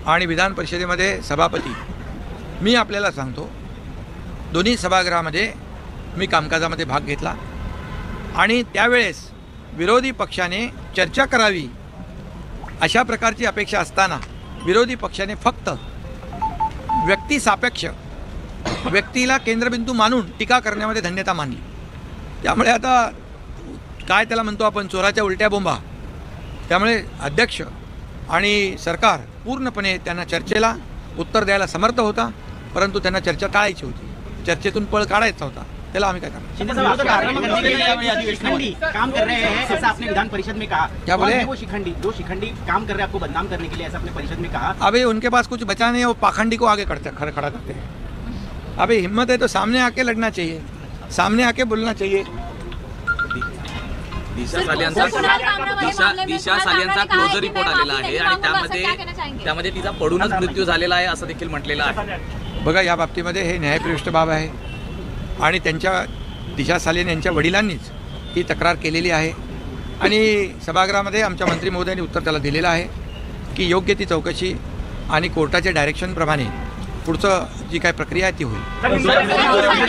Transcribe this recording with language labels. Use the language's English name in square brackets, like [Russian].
[Marathi] आणि विधान परिषदेमध्ये सभापती मी आपल्याला सांगतो, दोन्ही सभागृहामध्ये मी कामकाजामध्ये भाग घेतला आणि त्यावेळेस विरोधी पक्षाने चर्चा करावी अशा प्रकारची अपेक्षा असताना विरोधी पक्षाने फक्त व्यक्तिसापेक्ष व्यक्तीला केंद्रबिंदू मानून टीका करण्यामध्ये धन्यता मानली. त्यामुळे आता काय त्याला म्हणतो आपण, चोराच्या उलट्या बोंबा. त्यामुळे अध्यक्ष आणि सरकार पूर्णपणे त्यांना चर्चेला उत्तर द्यायला समर्थ होता, परंतु त्यांना चर्चा टाळायची होती, चर्चेतून पळ काढायचा होता. त्याला आम्ही काय करणार? [Hindi] काम कर रहे हैं ऐसा आपने विधान परिषद में कहा. क्या बोले? वो शिखंडी काम कर रहे हैं आपको बदनाम करने के लिए, ऐसा आपने परिषद में कहा. अभी उनके पास कुछ बचा नहीं है, वो पाखंडी को आगे खड़ा करते हैं. अभी हिम्मत है तो सामने आके लड़ना चाहिए, सामने आके बोलना चाहिए. [Marathi] दिशा सालियांचा क्लोजर रिपोर्ट आलेला आहे आणि त्यामध्ये तिचा पडूनच मृत्यू झालेला आहे असं देखील म्हटलेलं आहे. बघा, या बाबतीमध्ये हे न्यायप्रविष्ट बाब आहे आणि त्यांच्या दिशा सालियन यांच्या वडिलांनीच ही तक्रार केलेली आहे आणि सभागृहामध्ये आमच्या मंत्री महोदयांनी उत्तर त्याला दिलेलं आहे की योग्य ती चौकशी आणि कोर्टाच्या डायरेक्शनप्रमाणे पुढचं जी काय प्रक्रिया आहे ती होईल.